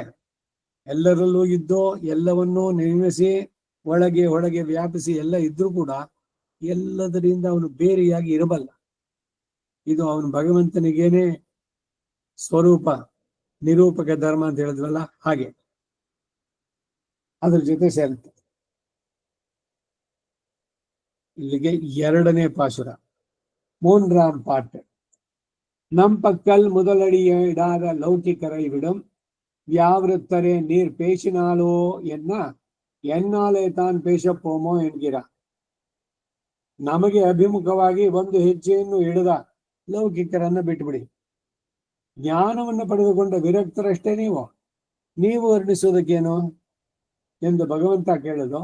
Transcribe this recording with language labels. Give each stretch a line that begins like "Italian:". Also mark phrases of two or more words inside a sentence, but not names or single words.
Kannada: ಎಲ್ಲರಲ್ಲೂ ಇದ್ದೋ ಎಲ್ಲವನ್ನೂ ನಿರ್ಮಿಸಿ ಒಳಗೆ ಹೊಳಗೆ ವ್ಯಾಪಿಸಿ ಎಲ್ಲ ಇದ್ರೂ ಕೂಡ ಎಲ್ಲದರಿಂದ ಅವನು ಬೇರೆಯಾಗಿ ಇರಬಲ್ಲ. ಇದು ಅವನು ಭಗವಂತನಿಗೇನೆ ಸ್ವರೂಪ ನಿರೂಪಕ ಧರ್ಮ ಅಂತ ಹೇಳಿದ್ವಲ್ಲ, ಹಾಗೆ ಅದ್ರ ಜೊತೆ ಸೇರುತ್ತೆ. ಇಲ್ಲಿಗೆ 2ನೇ ಪಾಶುರ.
Tamil: 3ஆம் பாட்டு. நம் பக்கல் முதலடிய இடாத லௌகிக்கரை விடும் வியாவிருத்தரே நீர் பேசினாலோ என்ன என்னாலே தான் பேசப்போமோ என்கிற.
Kannada: ನಮಗೆ ಅಭಿಮುಖವಾಗಿ ಒಂದು ಹೆಜ್ಜೆಯನ್ನು ಇಡದ ಲೌಕಿಕರನ್ನ ಬಿಟ್ಬಿಡಿ. ಜ್ಞಾನವನ್ನು ಪಡೆದುಕೊಂಡ ವಿರಕ್ತರಷ್ಟೇ ನೀವು ವರ್ಣಿಸೋದಕ್ಕೇನು ಎಂದು ಭಗವಂತ ಕೇಳೋದು.